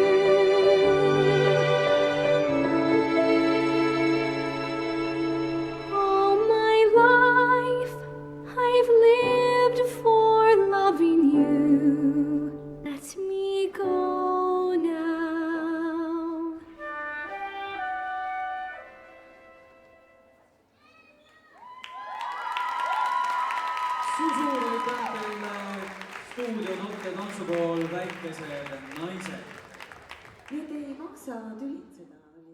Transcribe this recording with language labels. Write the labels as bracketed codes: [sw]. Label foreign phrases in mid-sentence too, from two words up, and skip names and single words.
[en] All my life I've lived for loving you. Let me go now. [et] Suur aitäh teile, stuudio Notte tantsupool Väikesed naised. Nii et ei maksa tülitseda.